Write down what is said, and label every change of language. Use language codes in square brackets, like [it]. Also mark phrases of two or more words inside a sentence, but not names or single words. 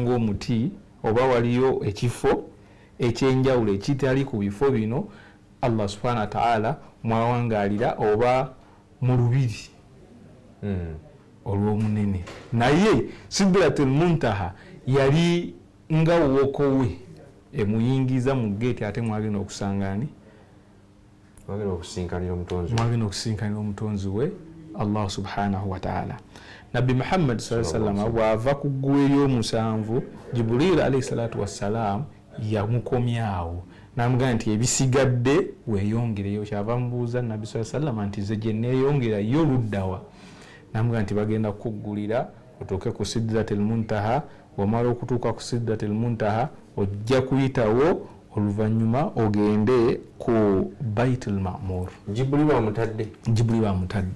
[lg] ng'omuti oba waliyo ekifo ekyenjawulo ekitali ku bifo bino Allah [ar] سبحانه وتعالى [lg] mwawangaalira oba mu lubiri olw'omunene naye sidratul muntaha yali nga wokowe emuyingiza mu gate ate mwagenda okusangani mwagenda okusinkanira omutonzi we Allah [ar] سبحانه وتعالى. [lg] Nabbi Muhammad [ar] صلى الله عليه وسلم [lg] bw'ava ku ggulu ery'omusanvu Jibril [ar] عليه الصلاة والسلام [lg] yamukomyawo n'amugamba nti ebisigadde weeyongereyo. Kyava mubuuza Nabbi [ar] صلى الله عليه وسلم [lg] nti ze gye neeyongerayo luddawa n'amugamba nti bagenda kukuggulira otuuke ku sidratul muntaha. Wamala okutuuka ku sidratul muntaha ojja kuyitawo oluvannyuma ogende ku Baitul Ma'mur. Jibril bamutadde